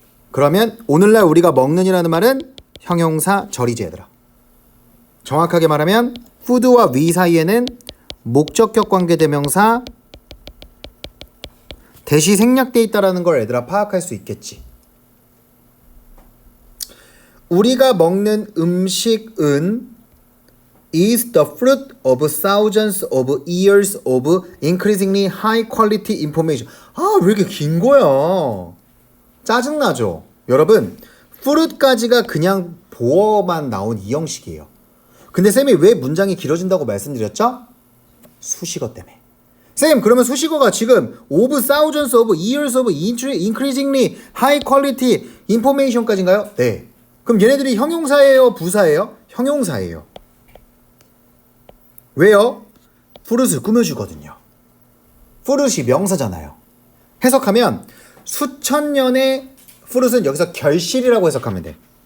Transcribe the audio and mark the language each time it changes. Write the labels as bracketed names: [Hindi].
[Korean] 그러면 오늘날 우리가 먹는이라는 말은 형용사 절이지 얘들아. 정확하게 말하면 food와 we 사이에는 목적격 관계대명사 대시 생략돼 있다라는 걸 얘들아 파악할 수 있겠지. [English] 우리가 먹는 음식은 is the fruit of thousands of years of increasingly high quality information. [Korean] 아, 왜 이렇게 긴 거야? 짜증나죠? 여러분, fruit까지가 그냥 보어만 나온 이 형식이에요. 근데 쌤이 왜 문장이 길어진다고 말씀드렸죠? 수식어 때문에. 쌤, 그러면 수식어가 지금 of thousands of years of increasingly high quality information 까지인가요? 네. 그럼 얘네들이 형용사예요? 부사예요? 형용사예요. 왜요? fruit을 꾸며주거든요. fruit이 명사잖아요. 해석하면 수천 년의 fruit은 여기서 결실이라고 해석하면 돼.